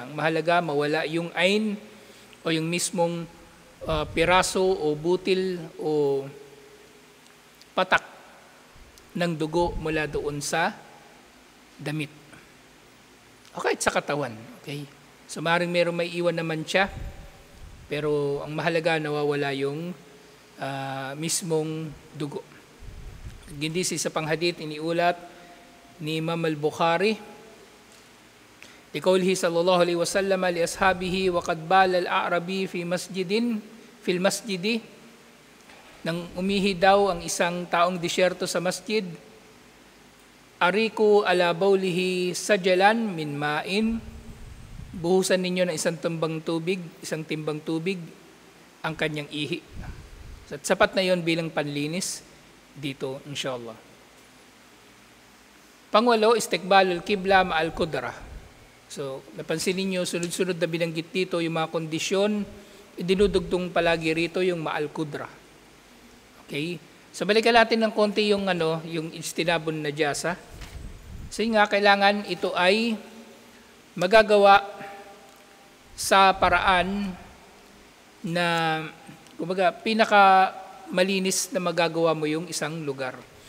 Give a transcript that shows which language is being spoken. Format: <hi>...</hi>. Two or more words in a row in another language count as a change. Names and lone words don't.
<tl>Ang mahalaga, mawala yung ain o yung mismong piraso o butil o patak ng dugo mula doon sa damit. Okay, sa katawan. Okay? So maaaring mayroong may iwan na mantsa, pero ang mahalaga, nawawala yung mismong dugo. Gindisi sa panghadith, iniulat ni Imam al-Bukhari,</tl> <ar>لقوله صلى الله عليه وسلم لأصحابه وقد بال الأعرابي في المسجد."</ar> <tl>Nang umihi daw ang isang taong disyerto sa masjid,</tl> <ar>"أريقوا على بوله سجلا من ماء."</ar> <tl>Buhusan ninyo ng isang timbang tubig ang kanyang ihi. At sapat na yon bilang panlinis dito, inshallah. Pangwalo,</tl> <ar>استقبال القبلة مع القدرة.</ar> <tl>So, napansin ninyo, sunod-sunod na binanggit dito yung mga kondisyon, dinudugtong palagi rito yung</tl> <ar>مع القدرة.</ar> <tl>Okay? So, balikan natin ng konti yung</tl> <ar>اجتناب النجاسة.</ar> <tl>So, nga, kailangan ito ay magagawa sa paraan na kumbaga pinaka malinis na magagawa mo yung isang lugar.</tl>